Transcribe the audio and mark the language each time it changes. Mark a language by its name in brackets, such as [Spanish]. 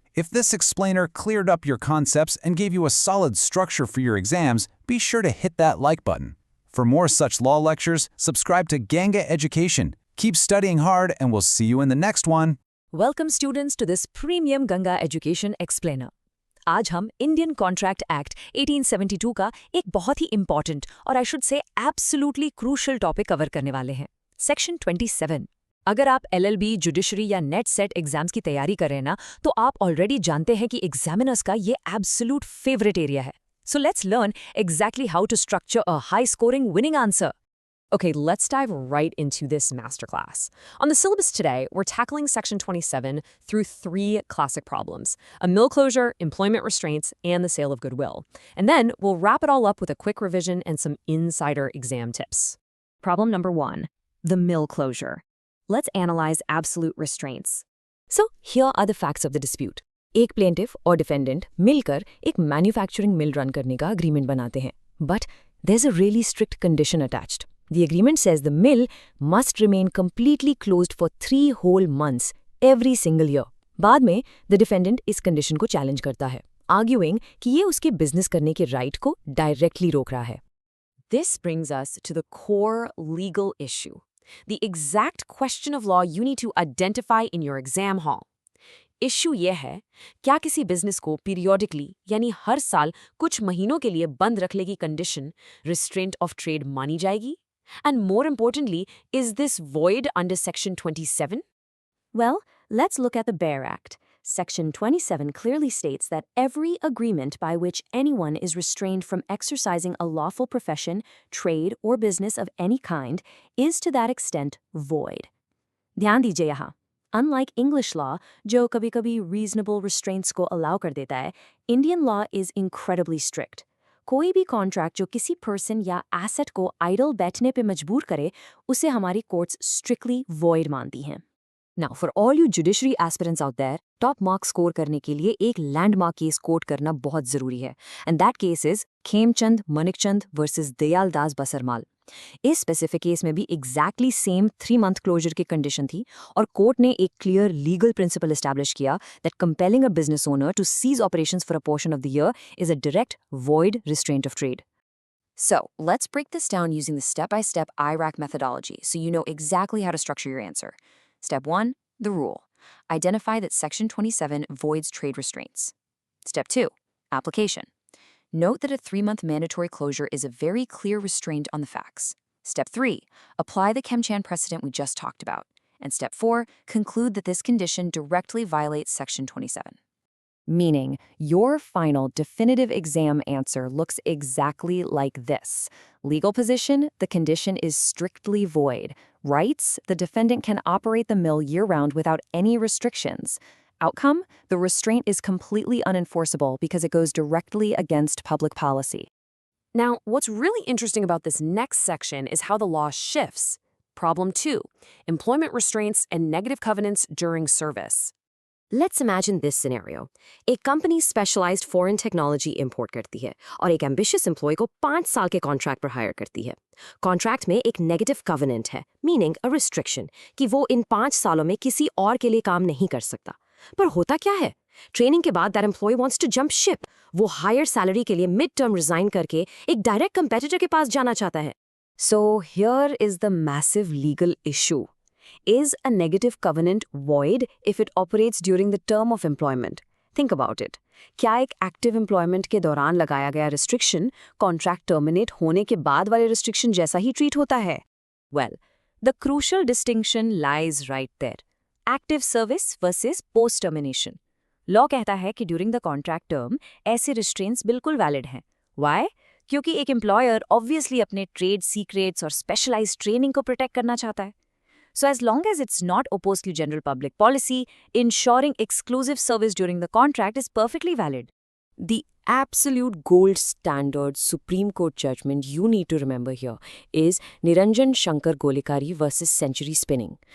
[English] If this explainer cleared up your concepts and gave you a solid structure for your exams, be sure to hit that like button. For more such law lectures, subscribe to Ganga Education. Keep studying hard and we'll see you in the next one. Welcome students to this premium Ganga Education explainer. [Hindi] आज हम Indian contract act 1872 का एक बहुत ही important और I should say absolutely crucial topic cover करने वाले हैं, section 27। अगर आप एलएलबी, जुडिशरी या नेट सेट एग्जाम्स की तैयारी कर रहे हैं ना, तो आप ऑलरेडी जानते हैं कि एग्जामिनर्स का ये एब्सोल्यूट फेवरेट एरिया है। [English] So let's learn exactly how to structure a high scoring winning answer. Okay, let's dive right into this masterclass. On the syllabus today, we're tackling Section 27 through 3 classic problems: a mill closure, employment restraints, and the sale of goodwill. And then we'll wrap it all up with a quick revision and some insider exam tips. Problem number 1, the mill closure. Let's analyze absolute restraints. So here are the facts of the dispute. [Hindi] एक plaintiff और defendant मिलकर एक manufacturing mill run करने का agreement बनाते हैं. [English] But there's a really strict condition attached. The agreement says the mill must remain completely closed for 3 whole months every single year. [Hindi] बाद में the defendant इस condition को challenge करता है, arguing कि ये उसके business करने के right को directly रोक रहा है. [English] This brings us to the core legal issue, the exact question of law you need to identify in your exam hall. [Hindi] Issue ये है, क्या किसी business को periodically यानी हर साल कुछ महीनों के लिए बंद रखने की condition restraint of trade मानी जाएगी? [English] And more importantly, is this void under Section 27? Well, let's look at the Bear Act. Section 27 clearly states that every agreement by which anyone is restrained from exercising a lawful profession, trade, or business of any kind is to that extent void. [Hindi] ध्यान दीजिए यहाँ, unlike English law, जो कभी-कभी reasonable restraints को allow कर देता है, [English] Indian law is incredibly strict. [Hindi] कोई भी कॉन्ट्रैक्ट जो किसी पर्सन या एसेट को आइडल बैठने पे मजबूर करे, उसे हमारी कोर्ट्स स्ट्रिक्टली वॉइड मानती हैं। Now for all you judiciary aspirants out there, top marks score करने के लिए एक लैंडमार्क केस कोट करना बहुत जरूरी है, and that case is Khemchand मनिकचंद versus Dayaldas बसरमाल। इस स्पेसिफिक केस में भी एग्जैक्टली सेम 3 मंथ क्लोजर की कंडीशन थी, और कोर्ट ने एक क्लियर लीगल प्रिंसिपल एस्टैब्लिश किया [English] That compelling a business owner to cease operations for a portion of the year is a direct void restraint of trade. So, let's break this down using the step-by-step IRAC methodology so you know exactly how to structure your answer. Step 1, the rule. Identify that Section 27 voids trade restraints. Step 2, application. Note that a 3-month mandatory closure is a very clear restraint on the facts. Step 3, apply the ChemChan precedent we just talked about. And Step 4, conclude that this condition directly violates Section 27. Meaning, your final definitive exam answer looks exactly like this. Legal position, the condition is strictly void. Rights, the defendant can operate the mill year-round without any restrictions. Outcome, the restraint is completely unenforceable because it goes directly against public policy. Now, what's really interesting about this next section is how the law shifts. Problem 2, employment restraints and negative covenants during service. Let's imagine this scenario. [Hindi] एक company specialised foreign technology import करती है और एक ambitious employ को 5 साल के contract पर higher करती है। कॉन्ट्रैक्ट में एक नेगेटिव कवेनेंट है, [English] meaning a restriction, [Hindi] कि वो इन 5 सालों में किसी और के लिए काम नहीं कर सकता। पर होता क्या है? ट्रेनिंग के बाद [English] That employee wants to jump ship. [Hindi] वो हायर सैलरी के लिए मिड टर्म रिजाइन करके एक डायरेक्ट कंपेटिटर के पास जाना चाहता है। [English] So here is the massive legal issue. Is a negative covenant void if it operates during the term of employment? Think about it. [Hindi] क्या एक active employment के दौरान लगाया गया restriction contract terminate होने के बाद वाले restriction जैसा ही treat होता है? [English] Well, the crucial distinction lies right there. Active service versus post termination. Law [Hindi] कहता है कि during the contract term ऐसे restraints बिल्कुल valid हैं. [English] Why? [Hindi] क्योंकि एक employer obviously अपने trade secrets और specialized training को protect करना चाहता है. [English] So as long as it's not opposed to general public policy, ensuring exclusive service during the contract is perfectly valid. The absolute gold standard Supreme Court judgment you need to remember here is Niranjan Shankar Golikari versus Century Spinning.